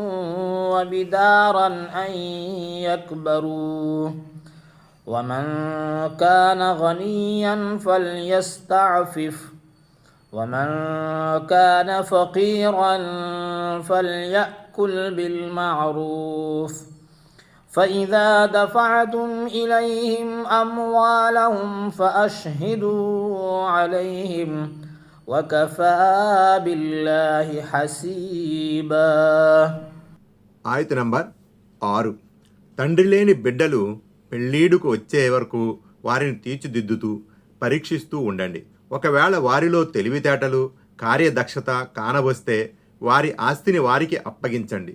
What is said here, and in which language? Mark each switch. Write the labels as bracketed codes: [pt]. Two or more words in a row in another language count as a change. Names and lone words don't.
[ar] وبدارا أن يكبروا ومن كان غنيا فليستعفف ومن كان فقيرا فليأكل بالمعروف فإذا دفعتم إليهم أموالهم فأشهدوا عليهم وكفى بالله حسيبا. [te] ఆయత్ నంబర్ 6. తండ్రి లేని బిడ్డలు పెళ్ళీడుకు వచ్చే వరకు వారిని తీర్చిదిద్దుతూ పరీక్షిస్తూ ఉండండి. ఒకవేళ వారిలో తెలివితేటలు కార్యదక్షత కానవస్తే వారి ఆస్తిని వారికి అప్పగించండి.